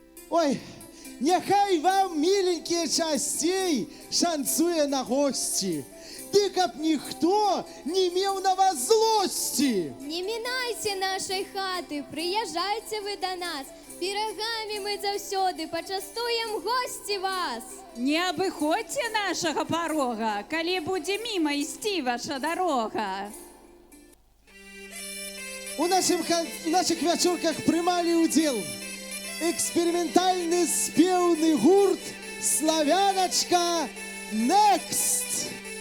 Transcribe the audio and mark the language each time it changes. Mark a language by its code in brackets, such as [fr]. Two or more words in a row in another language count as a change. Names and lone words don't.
[be] Ой, няхай вам, миленькие, частей шанцуе на гости. Ды каб ніхто не меў на вас злости. Не мінайся нашай хаты, прыязджайце вы да нас. Пірагамі мы заўсёды пачастуем госці вас. Не абыходзьце нашага парога, калі будзе міма ісці ваша дарога. [uk] У наших вечорках приймали уділ експериментальний співний гурт «Славяночка Next».